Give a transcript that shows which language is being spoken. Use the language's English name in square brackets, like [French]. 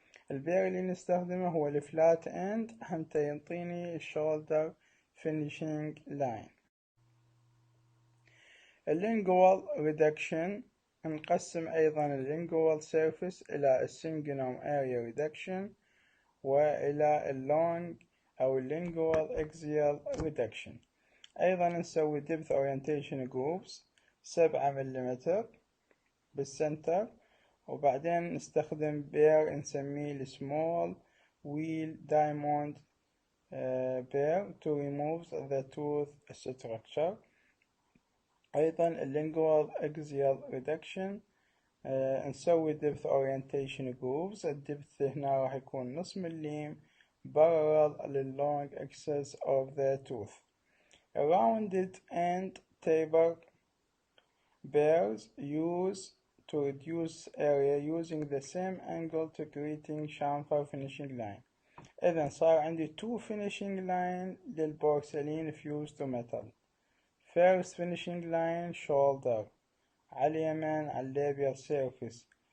[Arabic] البير اللي نستخدمه هو الفلات اند حتى ينطيني الشولدر فينيشينج لاين. اللينجوال ريدكشن نقسم أيضا اللينجوال سيرفيس إلى السنجنوم اريا ريدكشن وإلى اللونج أو اللينجوال اكزيال ريدكشن. أيضا نسوي depth orientation groups 7 ملم بالسنتر، وبعدين نستخدم بير نسميه السمول wheel diamond bear [English] to remove the tooth structure. [Arabic] أيضا اللينجوال اكزيال ريدكشن نسوي depth orientation groups. الدبث هنا راح يكون نص مليم parallel لللونج axis of the tooth. [English] Rounded end taper bears use to reduce area using the same angle to creating chamfer finishing line. [Arabic] إذن صار عندي 2 finishing line للبورسلين fused to metal. [English] First finishing line shoulder [Arabic] على اليمين على الليبيال سيرفيس.